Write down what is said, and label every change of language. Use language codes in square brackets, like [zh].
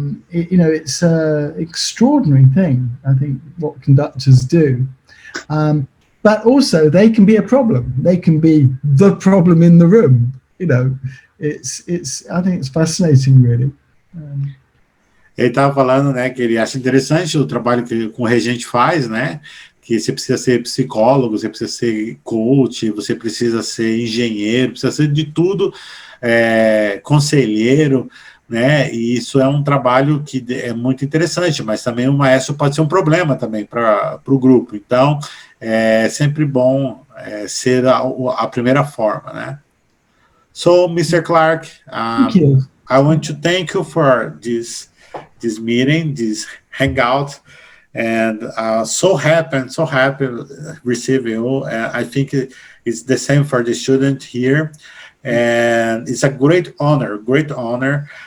[en] It's an extraordinary thing, I think, what conductors do. But also they can be a problem. They can be the problem in the room. You know, I think it's fascinating, really. [pt] Ele estava falando, né, que ele acha interessante o trabalho que o regente faz, né, que você precisa ser psicólogo, você precisa ser coach, você precisa ser engenheiro, precisa ser de tudo, conselheiro, né, e isso é um trabalho que é muito interessante, mas também o maestro pode ser um problema também para o grupo, então é sempre bom ser a primeira forma, né. [en] So, Mr. Clarke, Thank you. I want to thank you for this meeting, this hangout, and so happy receive you. I think it's the same for the student here, and it's a great honor.